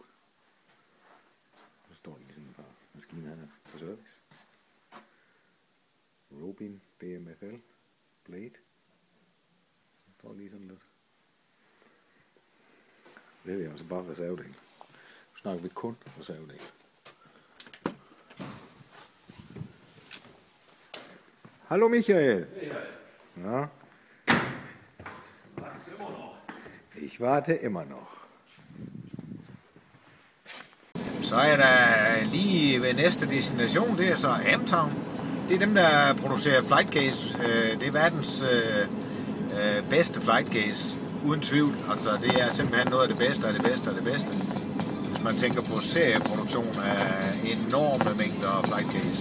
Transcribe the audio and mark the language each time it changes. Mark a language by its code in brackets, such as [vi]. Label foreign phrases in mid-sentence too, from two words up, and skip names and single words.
[da] Så står der lige sådan et par maskiner her på service. Robin, BMFL, Blade. Så står lige sådan lidt. Det er altså bare reservedel. Nu snakker vi kun reservedel. [de] Hallo Michael. Ja. Ich warte immer noch. [da] Så er der lige ved næste destination, det er så Amtown. Det er dem, der producerer [en] flight case. [da] Det er verdens bedste [en] flight case, [da] uden tvivl. Altså, det er simpelthen noget af det bedste af det bedste af det bedste. Hvis man tænker på serieproduktion af enorme mængder [en] flight case.